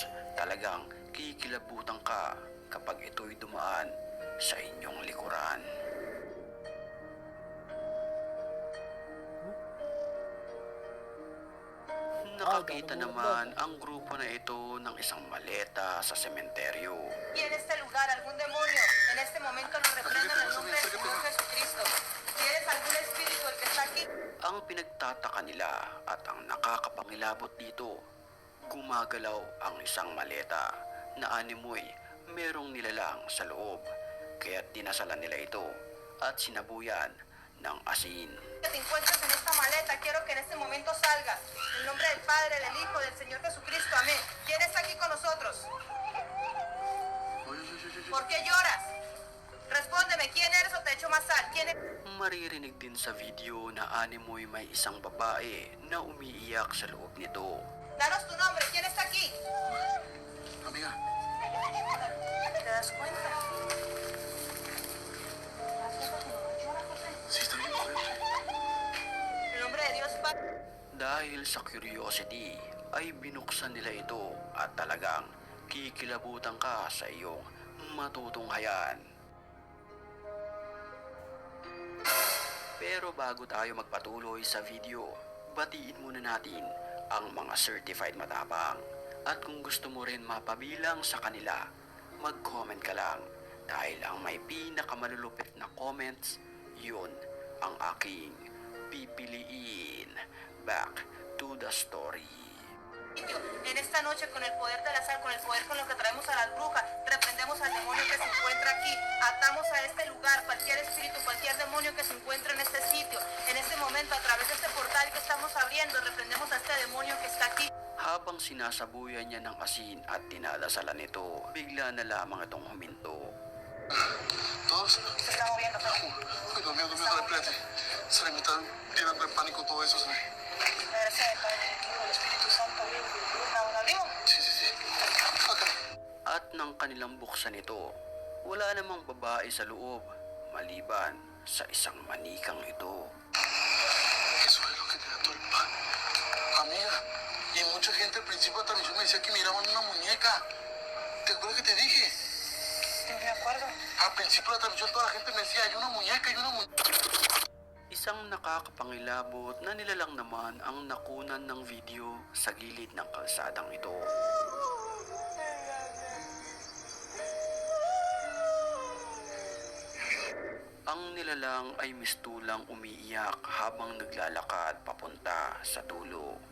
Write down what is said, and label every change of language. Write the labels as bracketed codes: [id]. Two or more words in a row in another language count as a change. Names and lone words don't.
[tl] Talagang kikilabutan ka kapag ito'y dumaan sa inyong likuran. Nakakita naman ang grupo na ito ng isang maleta sa sementeryo. [es] Y en este lugar algún demonio en este momento lo reprendo en el nombre del Señor Jesucristo. ¿Tienes algún espíritu el que está aquí? [tl] Ang pinagtataka nila at ang nakakapangilabot dito, gumagalaw ang isang maleta na animoy merong nilalang sa loob, kaya't dinasalan nila ito at sinabuyan ng asin. [es] Que te encuentres en esta maleta, quiero que en este momento salgas. En nombre del Padre, del Hijo, del Señor Jesucristo, amén. ¿Quién está aquí con nosotros? ¿Por qué lloras? Respóndeme, ¿quién eres o te echo más sal? ¿Quién eres? [tl] Maririnig din sa video na animoy may isang babae na umiiyak sa loob nito. [es] Danos tu nombre, ¿quién está aquí? Amiga, ¿Te das cuenta? sí está bien fuerte. En nombre de Dios, Padre. [tl] Dahil sa curiosity ay binuksan nila ito at talagang kikilabutan ka sa iyong matutunghayan. Pero bago tayo magpatuloy sa video, batiin muna natin ang mga certified matapang. At kung gusto mo rin mapabilang sa kanila, mag-comment ka lang dahil ang may pinakamalulupit na comments, yun ang aking pipiliin. [en] Back to the story. [es] En esta noche, con el poder de la sal, con el poder con lo que traemos a las brujas, reprendemos al demonio que se encuentra aquí, atamos a este lugar, cualquier espíritu, cualquier demonio que se encuentre en este sitio. En este momento, a través de este portal que estamos abriendo, reprendemos a este demonio que está aquí. [tl] Habang sinasabuyan niya ng asin at dinadasalan nito, bigla na lamang itong huminto. [es] ¿Todos? Se está moviendo, pero... Uy, Dios mío, espérate. Se me está llenando de pánico todo eso, ¿sabes? Gracias al Padre, del Hijo, del Espíritu Santo. ¿Aún abrimos? Sí, sí, sí. Ok. [tl] At nang kanilang buksan ito, wala namang babae sa loob, maliban sa isang manikang ito. [es] Eso es lo que te da todo el pan. Amiga, y mucha gente al principio de la transmisión me decía que miraban una muñeca. ¿Te acuerdas que te dije? Sí, me acuerdo. Al principio de la transmisión toda la gente me decía, hay una muñeca, hay una muñeca. [tl] Isang nakakapangilabot na nilalang naman ang nakunan ng video sa gilid ng kalsadang ito. Ang nilalang ay mistulang umiiyak habang naglalakad papunta sa dulo.